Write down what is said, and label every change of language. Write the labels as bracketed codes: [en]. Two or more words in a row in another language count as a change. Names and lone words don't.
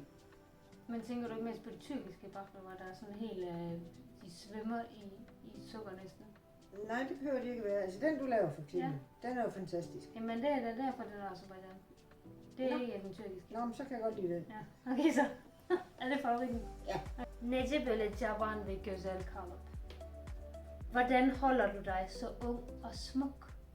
[da] Men tænker du ikke mest på de tyrkiske baklava, der er sådan helt... de svømmer i sukker næsten? Nej, det behøver det ikke være. Altså, den du laver for eksempel, den er jo fantastisk. Jamen det er da derfor, den er Azerbaijan. Det er ikke den tyrkiske. Nå, men så kan jeg godt lide den. Ja, okay så. Er det favoritten? Ja. [az] Nece böyle cavan ve güzel kalıp. [da] Hvordan holder du dig så ung og smuk?